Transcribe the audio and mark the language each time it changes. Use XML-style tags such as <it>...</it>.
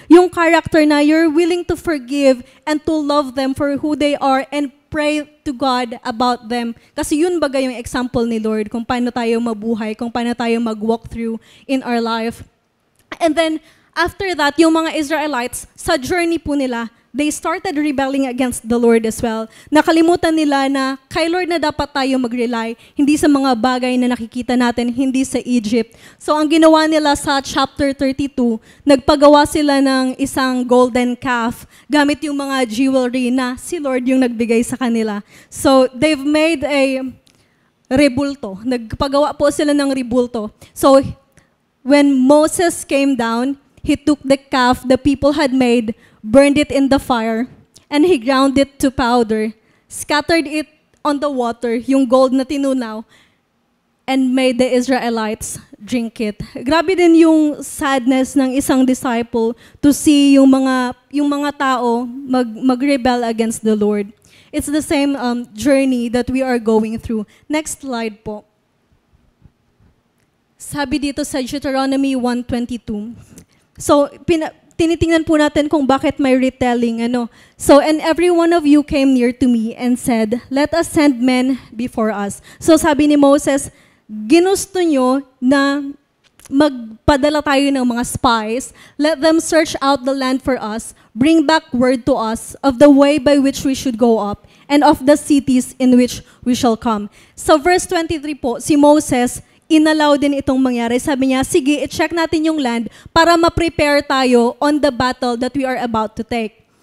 <tl>Yung character na</tl> <en>you're willing to forgive and to love them for who they are and pray to God about them.</en> <tl>Kasi yun baga yung example ni Lord kung paano tayo mabuhay, kung paano tayo mag-walk through in our life.</tl> <en>And then, after that,</en> <tl>yung mga Israelites, sa journey po nila,</tl> <en>they started rebelling against the Lord as well.</en> <tl>Nakalimutan nila na kay Lord na dapat tayo mag-rely, hindi sa mga bagay na nakikita natin, hindi sa Egypt. So ang ginawa nila sa chapter 32, nagpagawa sila ng isang golden calf gamit yung mga jewelry na si Lord yung nagbigay sa kanila.</tl> <en>So they've made a rebulto.</en> <tl>Nagpagawa po sila ng rebulto.</tl> <en>So when Moses came down, he took the calf the people had made, burned it in the fire, and he ground it to powder, scattered it on the water,</en> <tl>yung gold na tinunaw,</tl> <en>and made the Israelites drink it.</en> <tl>Grabe din yung sadness ng isang disciple to see yung mga tao mag-rebel against the Lord.</tl> <en>It's the same journey that we are going through. Next slide po.</en> <tl>Sabi dito sa Deuteronomy 1:22. So, tinitingnan po natin kung bakit may retelling.</tl> <en>So, and every one of you came near to me and said, let us send men before us.</en> <tl>So, sabi ni Moses, ginusto nyo na magpadala tayo ng mga spies.</tl> <en>Let them search out the land for us. Bring back word to us of the way by which we should go up and of the cities in which we shall come.</en> <tl>So, verse 23 po, si Moses, inallow din itong mangyari. Sabi niya, sige, i-check natin yung land para ma-prepare tayo</tl> <en>on the battle that we are about to take.</en>